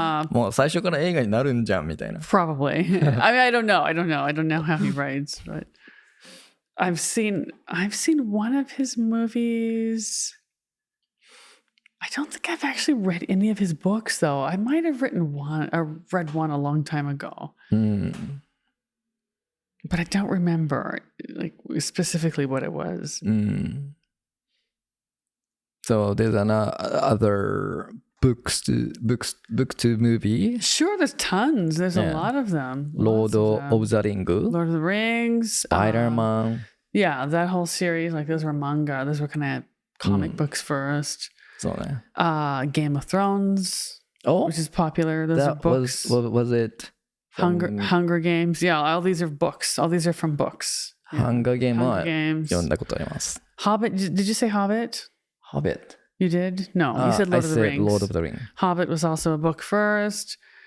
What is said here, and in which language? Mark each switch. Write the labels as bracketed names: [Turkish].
[Japanese] もう最初から映画になるんじゃんみたいな。 [English] Probably. I mean, I don't know how he writes, but I've seen one of his movies. I don't think I've actually read any of his books, though. I might have read one a long time ago. But I don't remember like specifically what it was. So there's other book to movie. Sure, there's tons. There's a lot of them. Lord of the Rings. Spider-Man. Yeah, that whole series. Like those were manga. Those were kind of comic books first. [Japanese] そうね。 [English] Game of Thrones, which is popular. Those are books. What was it? Hunger Games. Yeah, all these are books. All these are from books. [Japanese] Hunger Games は読んだことあります。 [English] Hobbit. Did you say Hobbit? Hobbit. You did? No, you said Lord of the Rings. I said Lord of the Rings. Hobbit was also a book first.